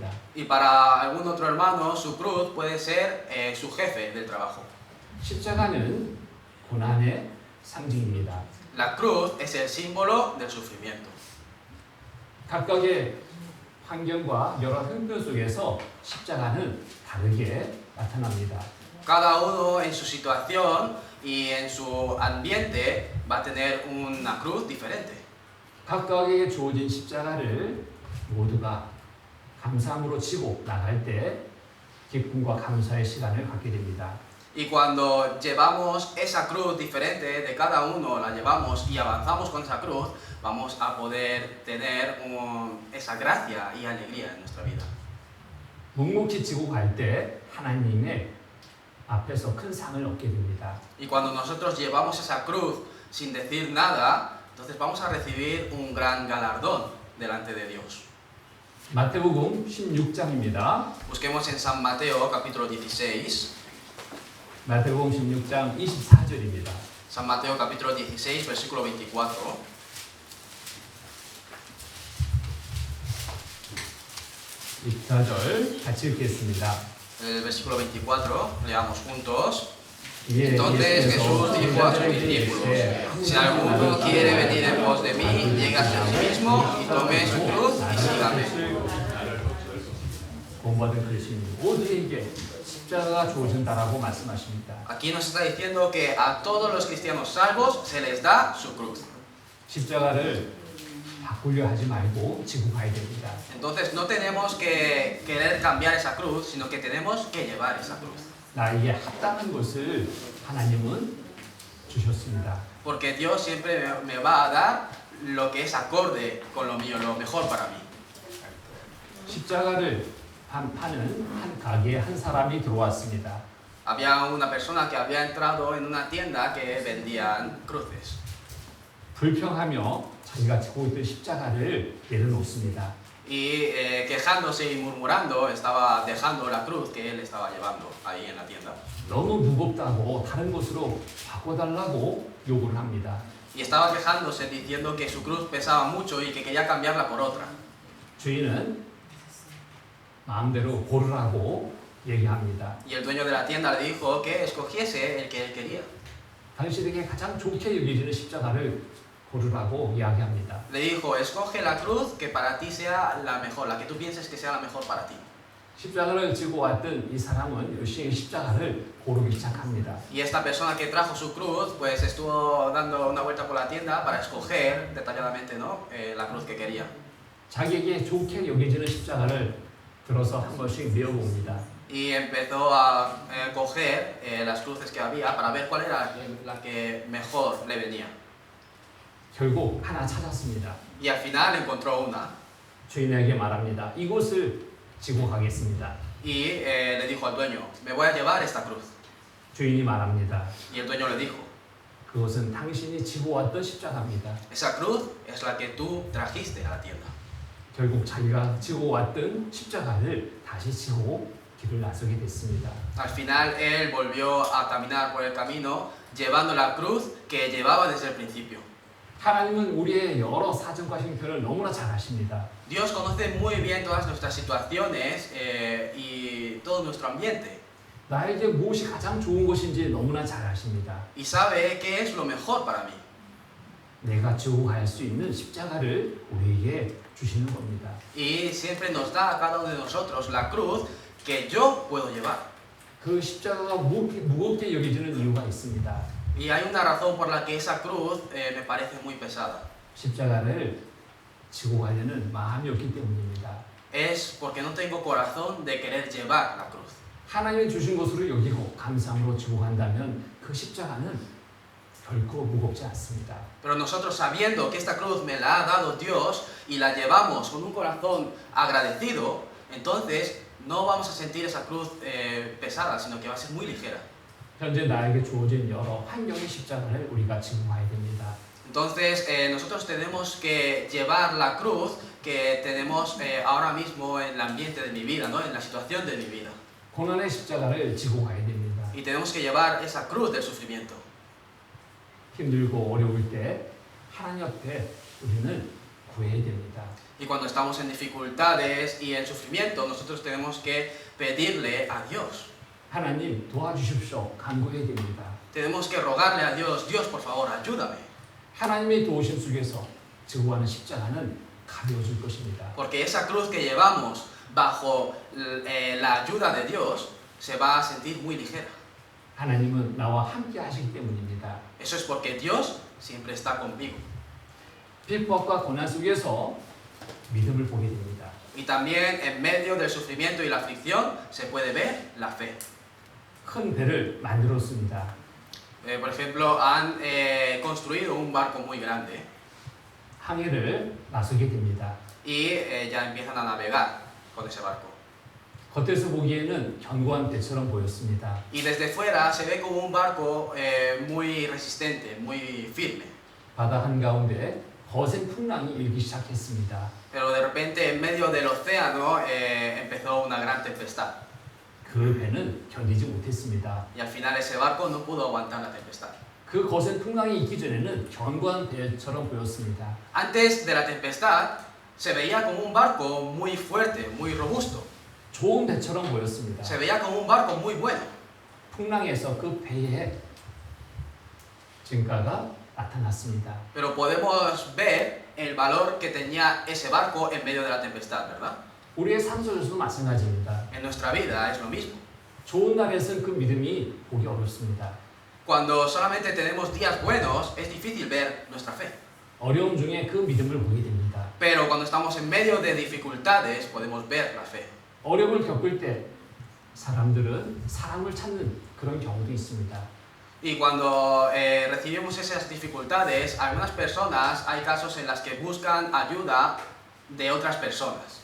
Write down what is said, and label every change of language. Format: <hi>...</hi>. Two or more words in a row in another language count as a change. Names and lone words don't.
<es>Y para algún otro hermano, su cruz puede ser su jefe del trabajo.</es> <ko>십자가는 고난의 상징입니다.</ko> <es>La cruz es el símbolo del sufrimiento.</es> <ko>각각의 환경과 여러 형편 속에서 십자가는 다르게 나타납니다.</ko> <es>Cada uno en su situación y en su ambiente va a tener una cruz diferente.</es> <ko>각각에게 주어진 십자가를 모두가 감사함으로 지고 나갈 때 기쁨과 감사의 시간을 갖게 됩니다.</ko> <es>Y cuando llevamos esa cruz diferente de cada uno, la llevamos y avanzamos con esa cruz, vamos a poder tener esa gracia y alegría en nuestra vida.</es> <ko>묵묵히 지고 갈 때 하나님의 앞에서 큰 상을 얻게 됩니다.</ko> <es>Y cuando nosotros llevamos esa cruz sin decir nada, entonces vamos a recibir un gran galardón delante de Dios.</es> <ko>마태복음 16장입니다.</ko> <es>Busquemos en San Mateo capítulo 16.</es> <ko>마태복음 16장 24절입니다.</ko> <es>San Mateo capítulo 16, versículo 24.</es> <ko>24절 같이 읽겠습니다.</ko> <es>El versículo 24, leamos juntos.</es> <ko>예,</ko> <es>Entonces Jesús dijo a sus discípulos, si alguno quiere venir en pos de mí, lléguese a sí mismo y tome su cruz y sígame.</es> <ko>본받은 그리스도인 모두에게 십자가가 주어진다라고 말씀하십니다.</ko> <es>Aquí nos está diciendo que a todos los cristianos salvos se les da su cruz.</es> <ko>십자가를 바꾸려 하지 말고 지고 가야 됩니다.</ko> <es>Entonces no tenemos que querer cambiar esa cruz, sino que tenemos que llevar esa cruz.</es> <ko>나에게 합당한 것을 하나님은 주셨습니다.</ko> <es>Porque Dios siempre me va a dar lo que es acorde con lo mío, lo mejor para mí.</es> <ko>십자가를 파는 한 가게에 한 사람이 들어왔습니다.</ko> <es>Había una persona que había entrado en una tienda que vendían cruces.</es> <ko>불평하며 자기가 지고 있던 십자가를 내려놓습니다.</ko> <es>Y quejándose y murmurando, estaba dejando la cruz que él estaba llevando ahí en la tienda.</es> <ko>너무 무겁다고 다른 곳으로 바꿔달라고 요구를 합니다.</ko> <es>Y estaba quejándose diciendo que su cruz pesaba mucho y que quería cambiarla por otra.</es> <ko>주인은 마음대로 고르라고 얘기합니다.</ko> <es>Y el dueño de la tienda le dijo que escogiese el que él quería.</es> <ko>당신에게 가장 좋게 여겨지는 십자가를 고르라고 이야기합니다.</ko> <es>Le dijo, escoge la cruz que para ti sea la mejor, la que tú pienses que sea la mejor para ti.</es> <ko>십자가를 지고 왔던 이 사람은 열심히 십자가를 고르기 시작합니다.</ko> <es>Y esta persona que trajo su cruz, pues estuvo dando una vuelta por la tienda para escoger detalladamente, ¿no? La cruz que quería.</es> <ko>자기에게 좋게 여겨지는 십자가를 들어서 한 번씩 메어봅니다.</ko> <es>Y empezó a coger las cruces que había para ver cuál era la que mejor le venía.</es> <ko>결국 하나 찾았습니다.</ko> <es>Y al final encontró una.</es> <ko>주인에게 말합니다. 이곳을 지고 가겠습니다.</ko> <es>Y le dijo al dueño, me voy a llevar esta cruz.</es> <ko>주인이 말합니다.</ko> <es>Y el dueño le dijo,</es> <ko>그것은 당신이 지고 왔던 십자가입니다.</ko> <es>esa cruz es la que tú trajiste a la tienda.</es> <ko>결국 자기가 지고 왔던 십자가를 다시 지고 길을 나서게 됐습니다.</ko> <es>Al final él volvió a caminar por el camino llevando la cruz que llevaba desde el principio.</es> <ko>하나님은 우리의 여러 사정과 형편을 너무나 잘 아십니다.</ko> <es>Dios conoce muy bien todas nuestras situaciones y todo nuestro ambiente.</es> <ko>나에게 무엇이 가장 좋은 것인지 너무나 잘 아십니다.</ko> <es>Y sabe qué es lo mejor para mí.</es> <ko>내가 지고 갈 수 있는 십자가를 우리에게 주시는 겁니다.</ko> <es>Y siempre nos da a cada uno de nosotros la cruz que yo puedo llevar.</es> <ko>그 십자가가 무겁게 여겨지는 이유가 있습니다.</ko> <es>Y hay una razón por la que esa cruz me parece muy pesada.</es> <ko>십자가를 지고 가려는 마음이 없기 때문입니다.</ko> <es>Es porque no tengo corazón de querer llevar la cruz.</es> <ko>하나님이 주신 것으로 여기고 감사함으로 지고 간다면 그 십자가는 결코 무겁지 않습니다.</ko> <es>Pero nosotros sabiendo que esta cruz me la ha dado Dios y la llevamos con un corazón agradecido, entonces no vamos a sentir esa cruz pesada, sino que va a ser muy ligera.</es> <ko>현재 나에게 주어진 여러 환경의 십자가를 우리가 지고 가야 됩니다.</ko> <es>Entonces nosotros tenemos que llevar la cruz que tenemos ahora mismo en el ambiente de mi vida, ¿no? En la situación de mi vida.</es> <ko>고난의 십자가를 지고 가야 됩니다.</ko> <es>Y tenemos que llevar esa cruz del sufrimiento.</es> <ko>힘들고 어려울 때 하나님 앞에 우리는 구해야 됩니다.</ko> <es>Y cuando estamos en dificultades y en sufrimiento, nosotros tenemos que pedirle a Dios.</es> <ko>하나님 도와주십시오. 간구해야 됩니다.</ko> <es>Tenemos que rogarle a Dios, Dios por favor, ayúdame.</es> <ko>하나님의 도우심 속에서 지고 가는 십자가는 가벼워질 것입니다.</ko> <es>Porque esa cruz que llevamos bajo la ayuda de Dios se va a sentir muy ligera.</es> <ko>하나님은 나와 함께 하시기 때문입니다.</ko> <es>Eso es porque Dios siempre está conmigo.</es> <ko>핍박과 고난 속에서 믿음을 보게 됩니다.</ko> <es>Y también en medio del sufrimiento y la aflicción se puede ver la fe.</es> <ko>큰 배를 만들었습니다.</ko> <es>Por ejemplo, han construido un barco muy grande</es> <ko>항해를 나서게 됩니다.</ko> <es>y ya empiezan a navegar con ese barco.</es> <ko>겉에서 보기에는 견고한 배처럼 보였습니다.</ko> <es>Y desde fuera se ve como un barco muy resistente, muy firme.</es> <ko>바다 한가운데 거센 풍랑이 일기 시작했습니다.</ko> <es>Pero de repente en medio del océano empezó una gran tempestad.</es> <ko>그 배는 견디지 못했습니다.</ko> <es>Y al final ese barco no pudo aguantar la tempestad.</es> <ko>그 거센 풍랑이 있기 전에는 견고한 배처럼 보였습니다.</ko> <es>Antes de la tempestad se veía como un barco muy fuerte, muy robusto.</es> <ko>좋은 배처럼 보였습니다.</ko> <es>Se veía como un barco muy bueno.</es> <ko>풍랑에서 그 배의 증가가 나타났습니다.</ko> <es>Pero podemos ver el valor que tenía ese barco en medio de la tempestad, ¿verdad?</es> <ko>우리의 삶 속에서도 마찬가지입니다.</ko> <es>En nuestra vida es lo mismo.</es> <ko>좋은 날에서는 그 믿음이 보기 어렵습니다.</ko> <es>Cuando solamente tenemos días buenos, es difícil ver nuestra fe.</es> <ko>어려움 중에 그 믿음을 보게 됩니다.</ko> <es>Pero cuando estamos en medio de dificultades, podemos ver la fe.</es> <ko>어려움을 겪을 때 사람들은 사랑을 찾는 그런 경우도 있습니다.</ko> <es>Y cuando recibimos esas dificultades, algunas personas, hay casos en las que buscan ayuda de otras personas.</es>